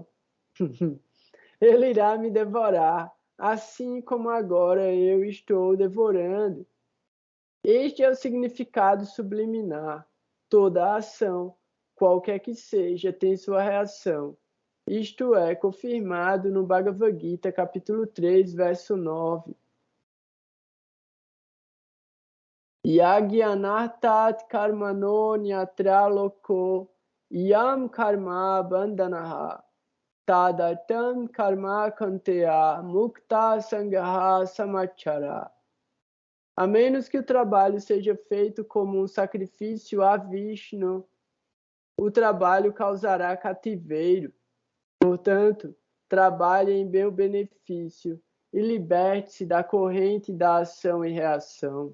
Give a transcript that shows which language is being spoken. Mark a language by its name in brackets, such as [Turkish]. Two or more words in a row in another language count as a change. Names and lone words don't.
[Portuguese] Ele irá me devorar, assim como agora eu estou devorando. Este é o significado subliminar. Toda ação, qualquer que seja, tem sua reação. Isto é confirmado no Bhagavad Gita, capítulo 3, verso 9. [Sanskrit] Yagyanartat karmano nyatra loko yam karma bandhanaha tadartam karma kanteya mukta sangaha samachara. [Portuguese] A menos que o trabalho seja feito como um sacrifício a Vishnu, o trabalho causará cativeiro. Portanto, trabalhe em meu benefício e liberte-se da corrente da ação e reação.